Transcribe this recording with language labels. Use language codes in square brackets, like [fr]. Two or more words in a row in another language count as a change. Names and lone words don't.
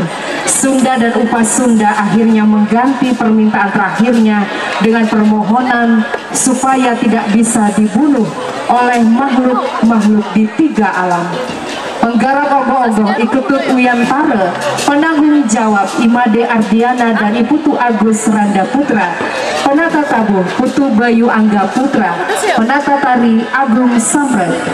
[id] Sunda dan Upah Sunda akhirnya mengganti permintaan terakhirnya dengan permohonan supaya tidak bisa dibunuh oleh makhluk-makhluk di 3 alam. Penggarap ogoh-ogoh Iketut Wiyantara, penanggung jawab Imade Ardiana dan Iputu Agus Randa Putra, penata tabuh Putu Bayu Angga Putra, penata tari Agung Samret.